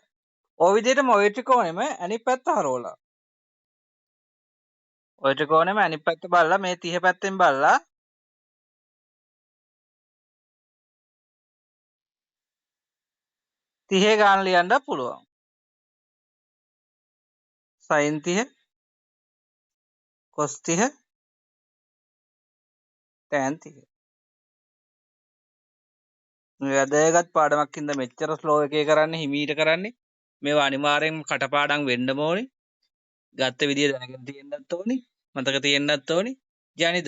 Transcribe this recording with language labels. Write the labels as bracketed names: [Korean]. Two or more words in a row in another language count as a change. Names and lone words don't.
[Sinhala] ඔය විදිහටම ඔය ත්‍රිකෝණෙම අනිත් පැත්ත හරවලා. ඔය ත්‍රිකෝණෙම අනිත් පැත්ත බලලා මේ 30 පැත්තෙන් බලලා 30 ගාන ලියන්න පුළුවන්. sin 30 cos 30 tan 30. මේ වැදගත් පාඩමක් හින්දා මෙච්චර ස්ලෝ එකේ කරන්නේ හිමීට කරන්නේ. මේවා අනිවාර්යෙන්ම කටපාඩම් වෙන්නම ඕනේ. ගත්ත විදිය දැනගෙන තියෙන්නත් ඕනේ. මතක තියෙන්නත් ඕනේ. ජනිදු.